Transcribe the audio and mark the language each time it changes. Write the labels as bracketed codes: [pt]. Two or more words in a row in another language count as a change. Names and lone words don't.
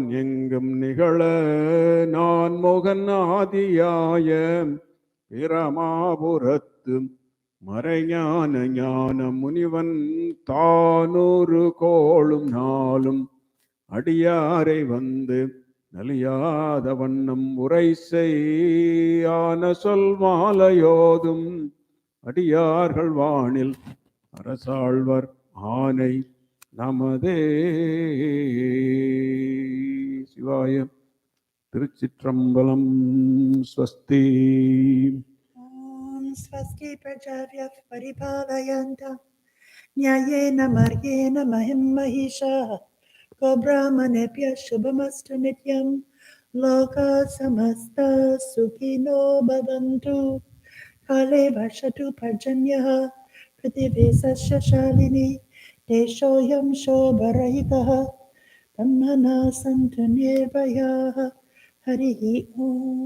[ta] எங்கும் நிகழ நான் மோகன் ஆதியாய பிரமாபுரத்து மறைஞான ஞான முனிவன் தானூறு கோளும் நாளும் அடியாரை வந்து நலியாத வண்ணம் உரை செய்யான சொல் மாலையோதும் அடியார்கள் வானில் அரசாழ்வர் ஆனை நமதே. சிவாய. திருச்சிற்றம்பலம். ஸ்வஸ்தி. [sa] स्वस्ति प्रजाभ्यः परिपालयन्तः न्यायेन मार्गेण महीं महिषाः गोब्राह्मणेभ्यः शुभमस्तु नित्यं लोकाः समस्ताः सुखिनो भवन्तु काले वर्षतु पर्जन्यः पृथिवी सस्यशालिनी देशोऽयं शोभरहितः ब्रह्मणः सन्तु निर्भयाः हरिः ओम्.